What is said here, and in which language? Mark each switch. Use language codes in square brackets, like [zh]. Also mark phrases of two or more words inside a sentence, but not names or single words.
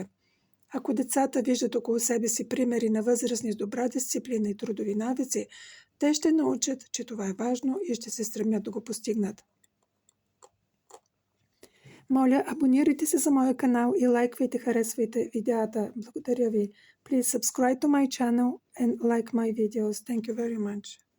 [bg] Ако децата виждат около себе си примери на възрастни с добра дисциплина и трудови навици, те ще научат, че това е важно и ще се стремят да го постигнат. Моля, абонирайте се за моя канал и лайквайте, харесвайте видеята. Благодаря ви. [en] Please subscribe to my channel and like my videos. Thank you very much.